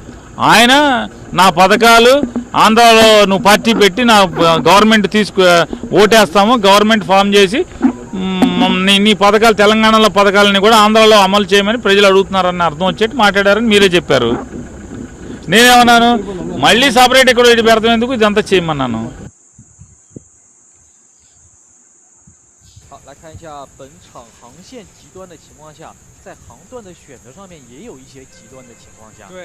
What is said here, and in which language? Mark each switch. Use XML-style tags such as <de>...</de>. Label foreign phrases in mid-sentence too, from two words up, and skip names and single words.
<te>దీంట్లో ఆయన నా పథకాలు ఆంధ్రాలో నువ్వు పార్టీ పెట్టి నా గవర్నమెంట్ ఓటేస్తాము,</te> <en>government form</en> <te>చేసి నీ పథకాలు తెలంగాణలో పథకాలని కూడా ఆంధ్రాలో అమలు చేయమని ప్రజలు అడుగుతున్నారని అర్థం వచ్చేట్టు మాట్లాడారని మీరే చెప్పారు. నేనేమన్నాను, మళ్ళీ సపరేట్ ఇక్కడ పెడతాం ఎందుకు, ఇదంతా చేయమన్నాను.</te> <zh>来看一下本场航线极端的情况下，在航段的选择上面也有一些极端的情况下。</zh>